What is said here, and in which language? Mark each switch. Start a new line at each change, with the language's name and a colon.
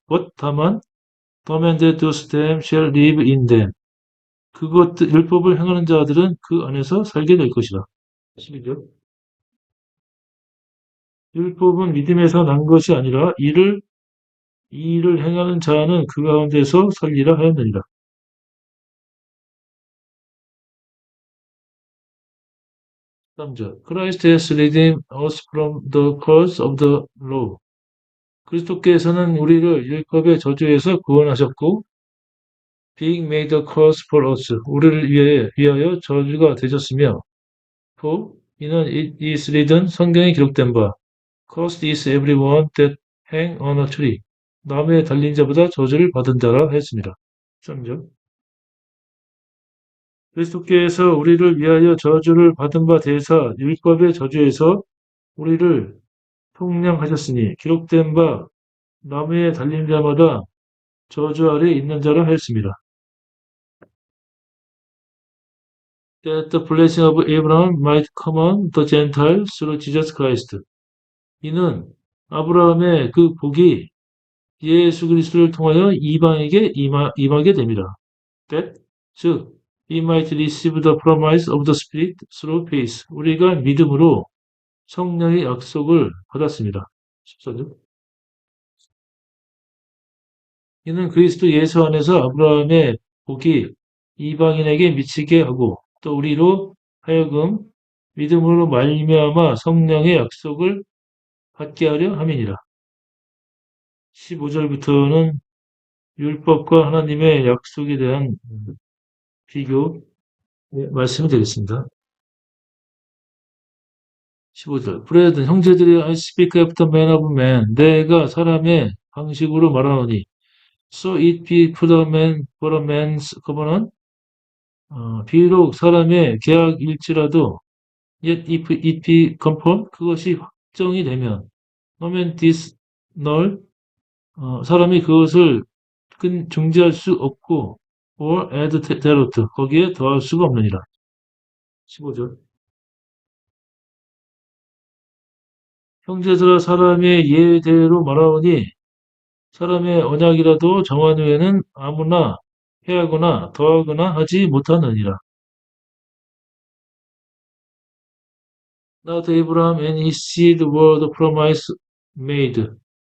English: but
Korean: 다만
English: the man that does them shall live in them.
Korean: 율법을 행하는 자들은 그 안에서 살게 될 것이라. 12절. 율법은 믿음에서 난 것이 아니라 이 일을 행하는 자는 그 가운데서 살리라 하였느니라. 3절.
English: Christ has redeemed us from the curse of the law.
Korean: 그리스도께서는 우리를 율법의 저주에서 구원하셨고
English: being made a curse for us.
Korean: 우리를 위하여 저주가 되셨으며
English: for
Korean: 이는
English: it is written
Korean: 성경에 기록된 바
English: cursed is everyone that hang on a tree.
Korean: 나무에 달린 자보다 저주를 받은 자라 했습니다. 3절. 그리스도께서 우리를 위하여 저주를 받은 바 되사 율법의 저주에서 우리를 속량하셨으니 기록된 바 나무에 달린 자마다 저주 아래 있는 자라 하였습니다.
English: That the blessing of Abraham might come on the Gentiles through Jesus Christ.
Korean: 이는 아브라함의 그 복이 예수 그리스도를 통하여 이방에게 임하게 됩니다.
English: That,
Korean: 즉,
English: we might receive the promise of the Spirit through faith.
Korean: 우리가 믿음으로 성령의 약속을 받았습니다. 14절. 이는 그리스도 예수 안에서 아브라함의 복이 이방인에게 미치게 하고 또 우리로 하여금 믿음으로 말미암아 성령의 약속을 받게 하려 함이니라. 15절부터는 율법과 하나님의 약속에 대한 비교 말씀이 되겠습니다. 15절.
English: Brethren,
Korean: 형제들이
English: I speak after man of man.
Korean: 내가 사람의 방식으로 말하노니
English: So it be for a man's covenant.
Korean: 비록 사람의 계약일지라도
English: yet if it be confirmed.
Korean: 그것이 확정이 되면 nomen this null. 사람이 그것을 중지할 수 없고
English: or add thereto.
Korean: 거기에 더할 수가 없느니라. 15절. 형제들아 사람의 예대로 말하오니 사람의 언약이라도 정한 후에는 아무나 해하거나 더하거나 하지 못하느니라.
English: Now to Abraham and his seed were the promise made.